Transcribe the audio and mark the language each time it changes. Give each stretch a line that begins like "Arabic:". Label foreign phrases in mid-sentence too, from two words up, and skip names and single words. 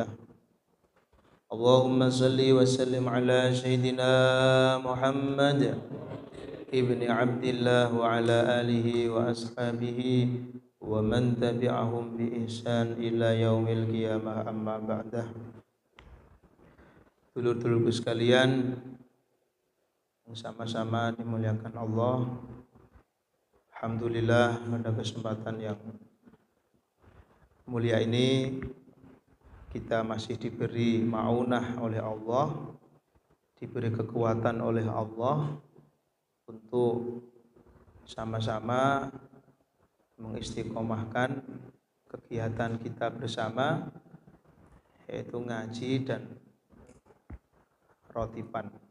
Arabic: اللهم صل وسلم على سيدنا محمد ابن عبد الله وعلى آله وأصحابه ومن تبعهم بإحسان إلى يوم القيامة أما بعده.
Indonesian: Dulur-dulurku sekalian yang sama-sama dimuliakan Allah, alhamdulillah pada kesempatan yang mulia ini kita masih diberi ma'unah oleh Allah, diberi kekuatan oleh Allah untuk sama-sama mengistiqomahkan kegiatan kita bersama, yaitu ngaji dan rotiban.